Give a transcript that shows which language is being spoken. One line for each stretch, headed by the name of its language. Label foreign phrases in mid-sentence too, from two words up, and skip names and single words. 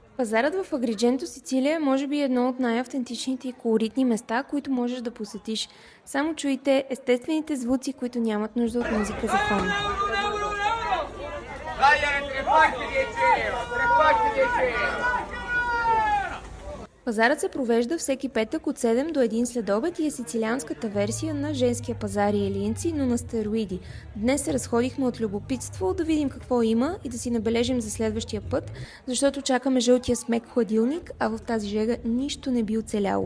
Bulgarian: Пазарът в Агридженто, Сицилия, може би е едно от най-автентичните и колоритни места, които можеш да посетиш. Само чуйте естествените звуци, които нямат нужда от музика за фон.
Italian: Dai, tre pacchi di gelo, 3 pacchi di gelo.
Bulgarian: Пазарът се провежда всеки петък от 7 до 1 следобед и е сицилианската версия на женския пазар и елинци, но на стероиди. Днес се разходихме от любопитство да видим какво има и да си набележим за следващия път, защото чакаме жълтия смек хладилник, а в тази жега нищо не би оцеляло.